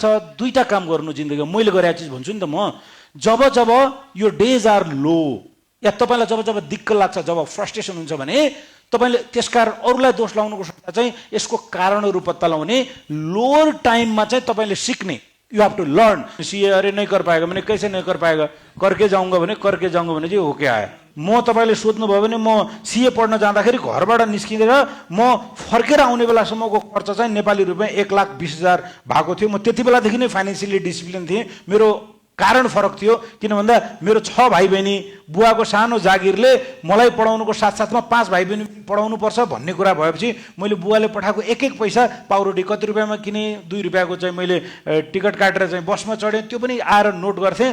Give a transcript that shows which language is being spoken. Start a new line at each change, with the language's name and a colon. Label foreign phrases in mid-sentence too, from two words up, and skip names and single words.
Nepali: दुईटा काम गर्नु जिन्दगीमा। मैले गरेको चिज भन्छु नि त म, जब जब यो
English: days are low
Nepali: या तपाईँलाई जब जब दिक्क लाग्छ, जब फ्रस्ट्रेसन हुन्छ भने तपाईँले त्यसकारण अरूलाई दोष लगाउनुको सट्टा चाहिँ यसको कारणहरू पत्ता लगाउने,
English: lower timeमा
Nepali: चाहिँ तपाईँले सिक्ने।
English: You have to learn.
Hindi: सीए अरे नहीं कर पाएगा, मैंने कैसे नहीं कर पाएगा, करके जाऊंगा
Nepali: भने चाहिँ हो क्या आयो। म तपाईँले सोध्नुभयो भने म सीए पढ्न जाँदाखेरि घरबाट निस्किँदैन म फर्केर आउने बेलासम्मको खर्च चाहिँ नेपाली रुपियाँ 1,20,000 भएको थियो। म त्यति बेलादेखि नै
English: financially discipline
Nepali: थिएँ। मेरो कारण फरक थियो, किन भन्दा मेरो 6 भाइ बहिनी, बुवाको सानो जागिरले मलाई पढाउनुको साथसाथमा 5 भाइ बहिनी पढाउनु पर्छ भन्ने कुरा भएपछि मैले बुवाले पठाएको एक एक पैसा पाउरोटी कति रुपियाँमा किने, 2 रुपियाँको चाहिँ मैले टिकट काटेर चाहिँ बसमा चढेँ, त्यो पनि आएर नोट गर्थेँ।